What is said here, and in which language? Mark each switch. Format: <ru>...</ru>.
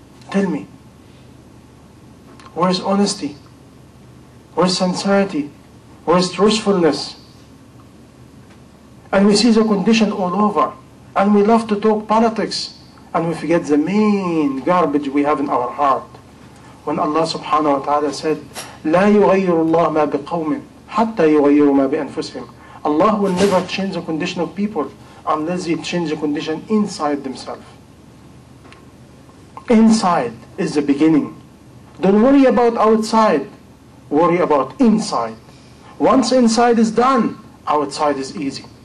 <en>Tell me, where's honesty? Where's sincerity? Where's truthfulness? And we see the condition all over, and we love to talk politics, and we forget the main garbage we have in our heart. When Allah subhanahu wa ta'ala said,</en> <ar>لا يغير الله ما بقوم حتى يغيروا ما بأنفسهم.</ar> <en>Allah will never change the condition of people unless they change the condition inside themselves. Inside is the beginning. Don't worry about outside. Worry about inside. Once inside is done, outside is easy.</en>